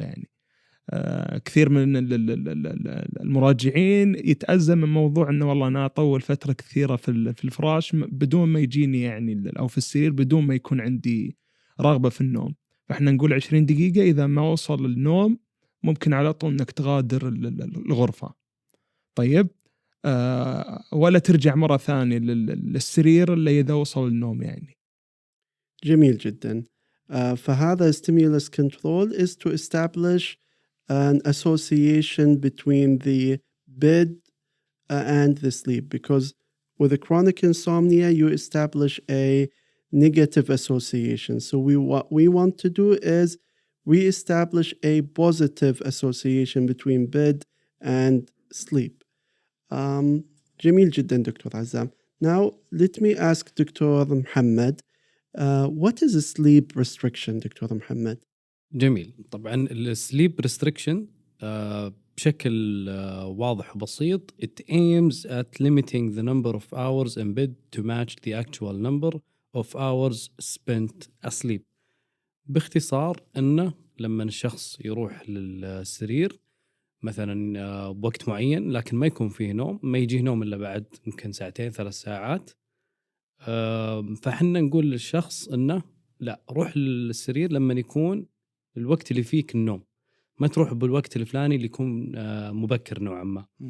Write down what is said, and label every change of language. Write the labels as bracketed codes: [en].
[ar] يعني كثير من المراجعين يتأزم من موضوع انه والله انا اطول فترة كثيرة في الفراش بدون ما يجيني يعني، او في السرير بدون ما يكون عندي رغبة في النوم. فاحنا نقول 20 دقيقة، اذا ما وصل النوم ممكن على طول انك تغادر الغرفة. طيب ولا ترجع مرة ثانية للسرير الا اذا وصل النوم يعني. جميل جدا. [en] فهذا stimulus control is to establish an association between the bed and the sleep, because with a chronic insomnia you establish a negative association. So what we want to do is we establish a positive association between bed and sleep. [ar] جميل جدا دكتور عزام. [en] Now let me ask doctor محمد, what is a sleep restriction doctor محمد؟ [ar] جميل. طبعا السليب ريستريكشن بشكل واضح وبسيط [en] it aims at limiting the number of hours in bed to match the actual number of hours spent asleep. [ar] باختصار انه لما الشخص يروح للسرير مثلا بوقت معين لكن ما يكون فيه نوم، ما يجيه نوم الا بعد يمكن 2-3 ساعات، فحنا نقول للشخص انه لا، روح للسرير لما يكون الوقت اللي فيك النوم، ما تروح بالوقت الفلاني اللي يكون مبكر نوعا ما.